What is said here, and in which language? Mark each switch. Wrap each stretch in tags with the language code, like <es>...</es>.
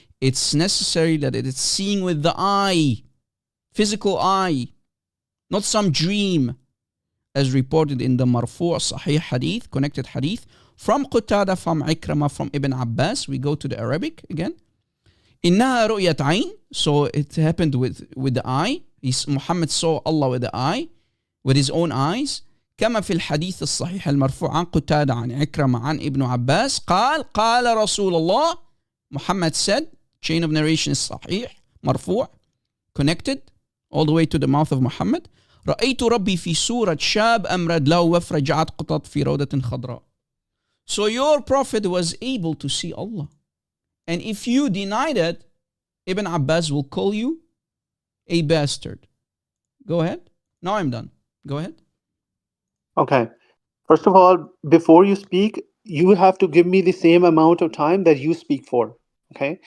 <en>It's necessary that it is seeing with the eye, physical eye, not some dream, as reported in the Marfu' Sahih Hadith, connected Hadith, from Qatada, from Ikramah, from Ibn Abbas. We go to the Arabic again.</en> <ar>إنها رؤية عين.</ar> <en>So it happened with the eye. Muhammad saw Allah with the eye, with his own eyes.</en> <ar>كما في الحديث الصحيح المرفوع عن قتادة عن عكرمة عن ابن عباس قال رسول الله.</ar> <en>Muhammad said, chain of narration is صحيح, مرفوع, connected all the way to the mouth of Muhammad.</en> <ar>رأيت ربي في صورة شاب أمرد له وفرة جعت قطط في روضة خضراء.</ar> <en>So your prophet was able to see Allah. And if you deny that, Ibn Abbas will call you a bastard. Go ahead. Now I'm done. Go ahead. Okay. First of all, before you speak, you have to give me the same amount of time that you speak for. Okay.</en>